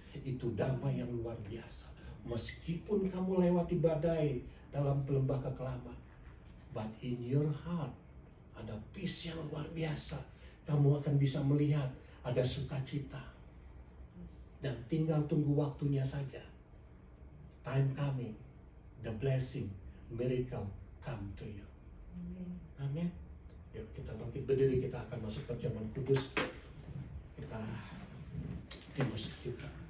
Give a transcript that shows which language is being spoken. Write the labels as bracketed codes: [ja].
[id] Itu damai yang luar biasa. Meskipun kamu lewati badai dalam lembah kekelaman, [en] but in your heart [id] ada peace yang luar biasa. Kamu akan bisa melihat ada sukacita. Dan tinggal tunggu waktunya saja. [en] Time coming, the blessing, miracle come to you. [id] Amin. Yuk kita bangkit berdiri, kita akan masuk perjamuan kudus. Kita di musik kita.